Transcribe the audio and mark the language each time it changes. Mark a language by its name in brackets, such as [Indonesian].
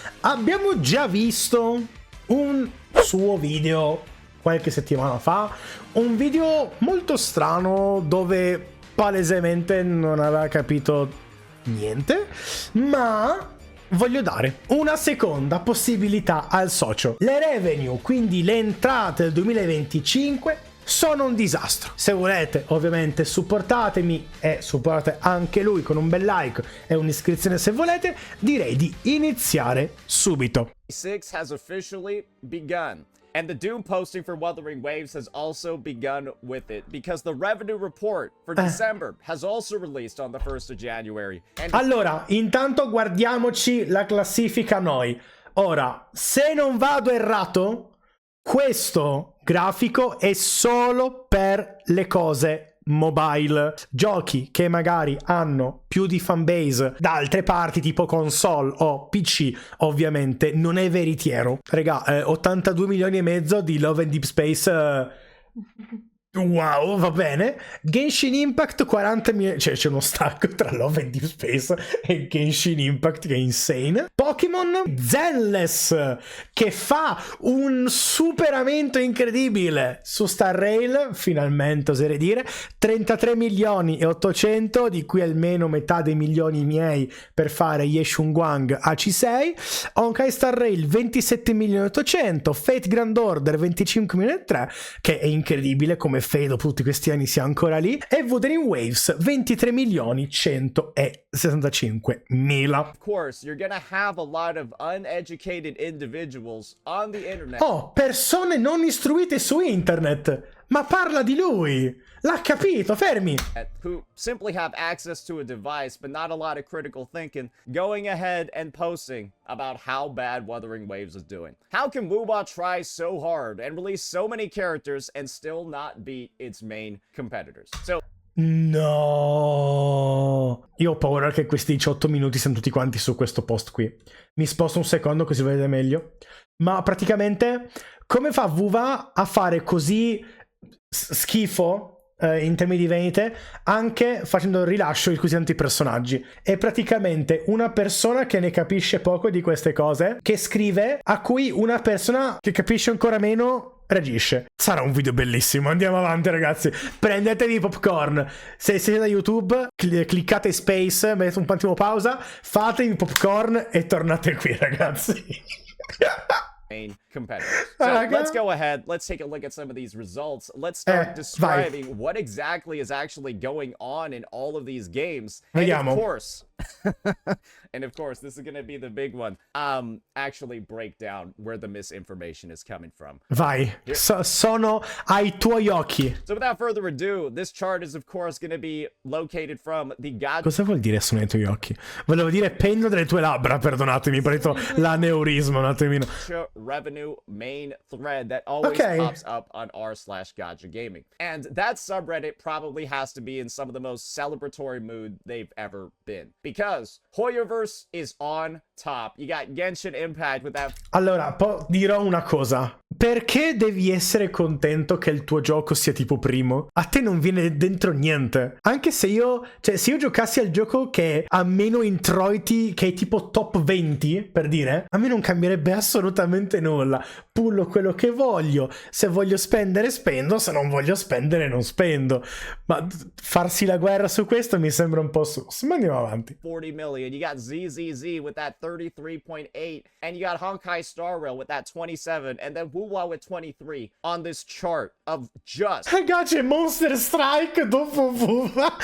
[Italian] Abbiamo già visto un suo video qualche settimana fa, un video molto strano dove palesemente non aveva capito niente, ma voglio dare una seconda possibilità al socio. Le revenue, quindi le entrate del 2025, sono un disastro. Se volete, ovviamente, supportatemi e supportate anche lui con un bel like e un'iscrizione se volete. Direi di iniziare subito. [English] 6 has officially begun. And the doom posting for Wuthering Waves has also begun with it, because the revenue report for December has also released on the 1st of January. And [Italian] allora, intanto guardiamoci la classifica noi. Ora, se non vado errato, questo grafico è solo per le cose mobile. Giochi che magari hanno più di fanbase da altre parti, tipo console o PC, ovviamente non è veritiero. Regà, 82 milioni e mezzo di Love and Deep Space. Wow, va bene. Genshin Impact 40 milioni. Cioè c'è uno stacco tra Love and Deep Space e Genshin Impact che è insane. Pokémon Zenless, che fa un superamento incredibile su Star Rail, finalmente oserei dire. 33 milioni e 800, di cui almeno metà dei milioni miei per fare Yeshunguang AC6. Honkai Star Rail 27 milioni e 800. Fate Grand Order 25 milioni e 3, che è incredibile come Fate dopo tutti questi anni sia ancora lì. E Wuthering Waves 23 milioni 165 mila. [English] of course, you're gonna have a lot of uneducated individuals on the internet. [Italian] Oh, persone non istruite su internet. Ma parla di lui. L'ha capito, fermi. [English] Who simply have access to a device but not a lot of critical thinking, going ahead and posting about how bad Wuthering Waves is doing. How can Wooba try so hard and release so many characters and still not beat its main competitors? So [Italian] No, io ho paura che questi 18 minuti siano tutti quanti su questo post qui. Mi sposto un secondo così vedete meglio. Ma praticamente come fa Wuva a fare così schifo in termini di vendite, anche facendo il rilascio di così tanti personaggi? È praticamente una persona che ne capisce poco di queste cose, che scrive, a cui una persona che capisce ancora meno reagisce. Sarà un video bellissimo. Andiamo avanti, ragazzi. Prendetevi popcorn. Se siete da YouTube, cliccate space, mettete un attimo pausa, fatevi popcorn e tornate qui, ragazzi. [English] main competitors. So let's go ahead. Let's take a look at some of these results. Let's start describing what exactly is actually going on in all of these games. And of course, this is going to be the big one. Actually break down where the misinformation is coming from. [Italian] Vai, sono ai tuoi occhi. [English] So without further ado, this chart is of course going to be located from the God. [Italian] Cosa vuol dire sono ai tuoi occhi? Volevo dire penno delle tue labbra, perdonatemi, per l'aneurisma un attimino. [English] Revenue main thread that always pops up on r/Gacha Gaming. And that subreddit probably has to be in some of the most celebratory mood they've ever been. Because Hoyoverse is on top. You got Genshin Impact with that. [Italian] Allora, dirò una cosa. Perché devi essere contento che il tuo gioco sia tipo primo? A te non viene dentro niente. Anche se se io giocassi al gioco che ha meno introiti, che è tipo top 20, per dire, a me non cambierebbe assolutamente nulla. Pullo quello che voglio. Se voglio spendere, spendo. Se non voglio spendere, non spendo. Ma farsi la guerra su questo mi sembra un po' sus. Ma andiamo avanti. [English] 40 million. You got ZZZ with that 33.8. And you got Honkai Star Rail with that 27. And then Wuwa with 23 on this chart of just. [Italian] Ragazzi, Monster Strike dopo Wuwa.